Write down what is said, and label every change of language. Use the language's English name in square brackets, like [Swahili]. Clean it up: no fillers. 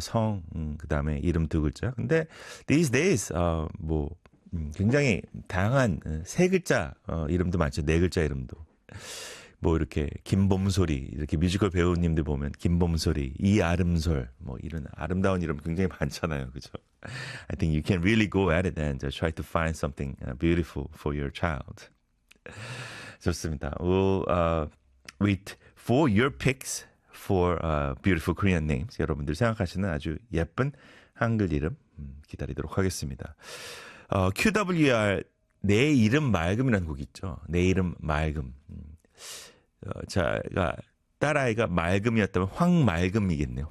[Korean] 성, 그다음에 이름 두 글자. 근데 [English] these days [Korean] 뭐 굉장히 다양한 세 글자 이름도 많죠. 네 글자 이름도. 뭐 이렇게 김범솔이 이렇게 뮤지컬 배우님들 보면 김범솔이 이아름솔 뭐 이런 아름다운 이름 굉장히 많잖아요. 그죠? [English] I think you can really go at it and try to find something beautiful for your child. [Korean] 좋습니다. [English] We'll wait for your picks for beautiful Korean names. [Korean] 여러분들 생각하시는 아주 예쁜 한글 이름 기다리도록 하겠습니다. QWR 내 이름 맑음이라는 곡 있죠. 내 이름 맑음. 자가 딸아이가 맑음이었다면 황맑음이겠네요.